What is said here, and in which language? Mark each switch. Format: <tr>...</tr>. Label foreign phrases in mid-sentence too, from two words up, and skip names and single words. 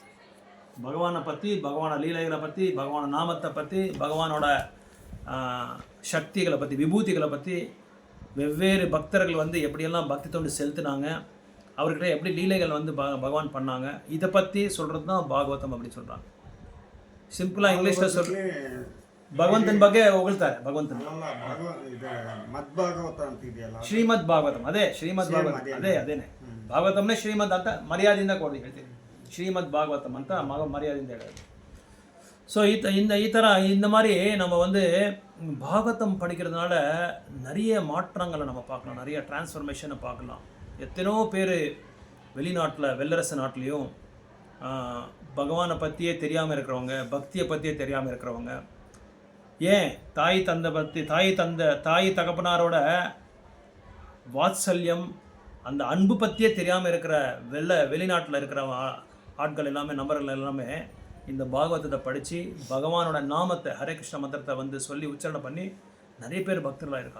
<ta>பகவானை பற்றி, பகவான லீலைகளை பற்றி, பகவான நாமத்தை பற்றி, பகவானோட சக்திகளை பற்றி, விபூதிகளை பற்றி, வெவ்வேறு பக்தர்கள் வந்து எப்படியெல்லாம் பக்தி தொண்டு செலுத்தினாங்க, அவர்கிட்ட எப்படி லீலைகள் வந்து பகவான் பண்ணாங்க, இதை பற்றி சொல்கிறது தான் பாகவதம் அப்படின்னு சொல்கிறாங்க. சிம்பிளாக இங்கிலீஷில்</ta> <kn>ಭಗವಂತನ ಬಗ್ಗೆ ಹೊಗಳ್ತಾರೆ. ಭಗವಂತನ ಶ್ರೀಮದ್ ಭಾಗವತಂ, ಅದೇ ಶ್ರೀಮದ್ ಭಾಗವತಂ, ಅದೇನೆ ಭಾಗವತಂನೇ ಶ್ರೀಮದ್ ಅಂತ ಮರ್ಯಾದೆಯಿಂದ ಹೇಳ್ತೀವಿ. ಶ್ರೀಮದ್ ಭಾಗವತಂ ಅಂತ மரியாதைಯಿಂದ ಹೇಳೋದು.</kn> <ta>ஸோ இந்த மாதிரி நம்ம வந்து பாகவதம் படிக்கிறதுனால நிறைய மாற்றங்களை நம்ம பார்க்கலாம், நிறைய டிரான்ஸ்ஃபர்மேஷனை பார்க்கலாம். எத்தனையோ பேர் வெளிநாட்டில், வெள்ளரசு நாட்டிலையும் பகவானை பற்றியே தெரியாமல் இருக்கிறவங்க, பக்தியை பற்றியே தெரியாமல் இருக்கிறவங்க, ஏன் தாய் தகப்பனாரோட வாத்சல்யம், அந்த அன்பு பற்றியே தெரியாமல் இருக்கிற வெளிநாட்டில் இருக்கிற ஆட்கள் எல்லாமே, நபர்கள் எல்லாமே இந்த பாகவதத்தை படித்து பகவானோட நாமத்தை, ஹரே கிருஷ்ண மந்திரத்தை வந்து சொல்லி உச்சாரணை பண்ணி நிறைய பேர் பக்தர்களாக இருக்காங்க.</ta>